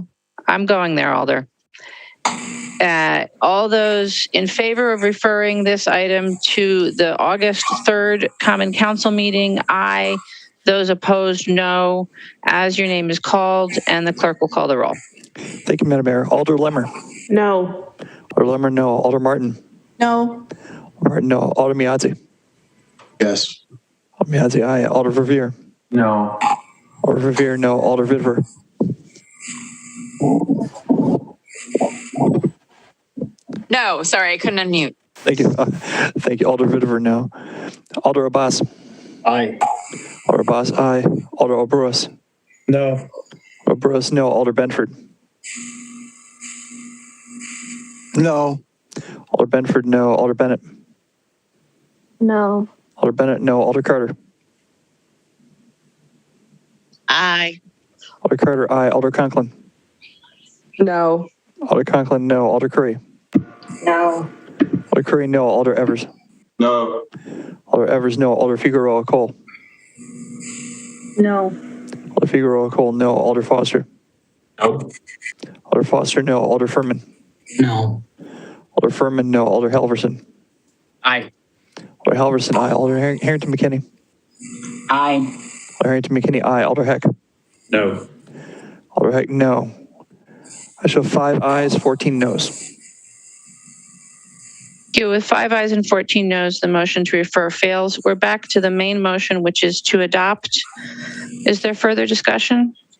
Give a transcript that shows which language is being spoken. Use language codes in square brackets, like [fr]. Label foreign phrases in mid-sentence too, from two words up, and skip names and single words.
[en] I'm going there, Alder. All those in favor of referring this item to the August 3rd Common Council meeting, aye. Those opposed, no. As your name is called, and the clerk will call the roll. Thank you, Madam Mayor. Alder Lemmer. No. Alder Lemmer, no. Alder Martin. No. Martin, no. Alder Miadze. Yes. Alder Miadze, aye. Alder Verveer. No. Alder Verveer, no. Alder Vidver. No, sorry, I couldn't unmute. Thank you. Thank you. Alder Vidver, no. Alder Abbas. Aye. Alder Abbas, aye. Alder Oberus. No. Oberus, no. Alder Benford. No. Alder Benford, no. Alder Bennett. No. Alder Bennett, no. Alder Carter. Aye. Alder Carter, aye. Alder Conklin. No. Alder Conklin, no. Alder Curry. No. Alder Curry, no. Alder Evers. No. Alder Evers, no. Alder Figueroa Cole. No. Alder Figueroa Cole, no. Alder Foster. No. Alder Foster, no. Alder Furman. No. Alder Furman, no. Alder Halverson. Aye. Alder Halverson, aye. Alder Harrington McKinney. Aye. Alder Harrington McKinney, aye. Alder Heck. No. Alder Heck, no. I show 5 ayes, 14 noes. Thank you. With 5 ayes and 14 noes, the motion to refer fails. We're back to the main motion, which is to adopt. Is there further discussion?